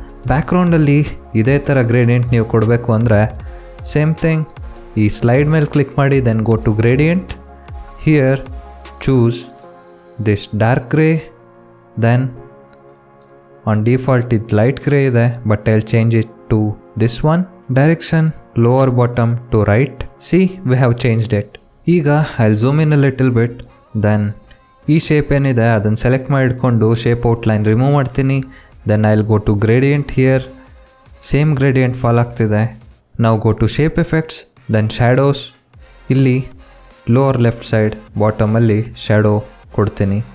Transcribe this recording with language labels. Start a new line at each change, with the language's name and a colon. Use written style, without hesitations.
Kannada: ಬ್ಯಾಕ್ಗ್ರೌಂಡಲ್ಲಿ ಇದೇ ಥರ ಗ್ರೇಡಿಯಂಟ್ ನೀವು ಕೊಡಬೇಕು ಅಂದರೆ ಸೇಮ್ ಥಿಂಗ್, ಈ ಸ್ಲೈಡ್ ಮೇಲೆ ಕ್ಲಿಕ್ ಮಾಡಿ
English: Then go to gradient. Here choose this dark grey. Then on default
Kannada: ಇದು ಲೈಟ್ ಗ್ರೇ ಇದೆ,
English: But I will change it to this one. Direction lower bottom to right. See, we have changed it. ಈಗ I'll zoom in a little bit.
Kannada: Then ಈ shape ಏನಿದೆ ಅದನ್ನು select ಮಾಡಿಕೊಂಡು shape outline remove ಮಾಡ್ತೀನಿ. Then I will go to gradient here. Same gradient fall ಆಗ್ತಿದೆ. ನಾವು
English: Go to shape effects, then shadows.
Kannada: ಇಲ್ಲಿ lower left side ಬಾಟಮಲ್ಲಿ shadow ಕೊಡ್ತೀನಿ.